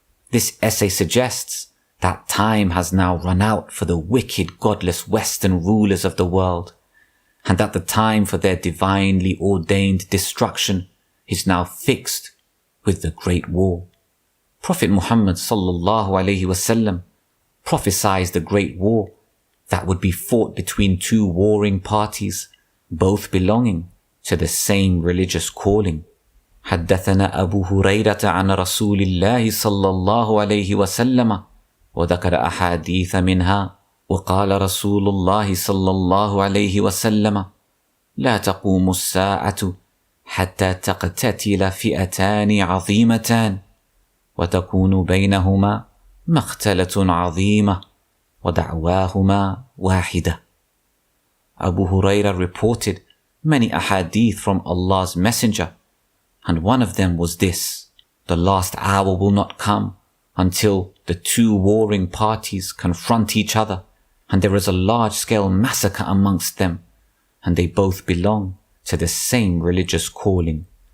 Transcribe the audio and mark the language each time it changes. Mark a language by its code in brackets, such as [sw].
[en] This essay suggests that time has now run out for the wicked, godless Western rulers of the world, and that the time for their divinely ordained destruction is now fixed with the Great War. Prophet Muhammad sallallahu alaihi wasallam prophesied the Great War that would be fought between two warring parties, both belonging to the same religious calling. [ar] حدثنا أبو هريرة عن رسول الله صلى الله عليه وسلم وذكر أحاديث منها وقال رسول الله صلى الله عليه وسلم لا تقوم الساعة حتى تقتتل فئتان عظيمتان وتكون بينهما مقتلة عظيمة ودعواهما واحدة. [en] Abu Hurairah reported many ahadith from Allah's Messenger, and one of them was this: the last hour will not come until the two warring parties confront each other, and there is a large-scale massacre amongst them, and they both belong to the same religious calling.